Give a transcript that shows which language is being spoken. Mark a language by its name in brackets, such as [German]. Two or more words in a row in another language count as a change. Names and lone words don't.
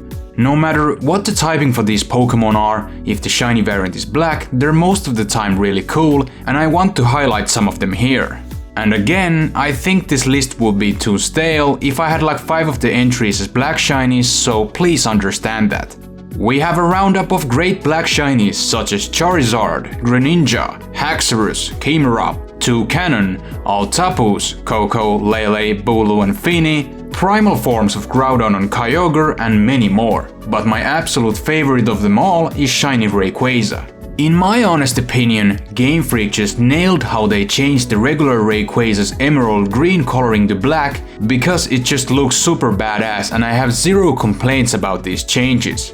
[English] No matter what the typing for these Pokémon are, if the shiny variant is black, they're most of the time really cool, and I want to highlight some of them here. And again, I think this list would be too stale if I had like 5 of the entries as black shinies, so please understand that. We have a roundup of great black shinies such as Charizard, Greninja, Haxorus, Camerupt, Toucannon, Altapus, Koko, Lele, Bulu and Fini, primal forms of Groudon and Kyogre and many more. But my absolute favorite of them all is shiny Rayquaza. In my honest opinion, Game Freak just nailed how they changed the regular Rayquaza's emerald green coloring to black, because it just looks super badass and I have zero complaints about these changes.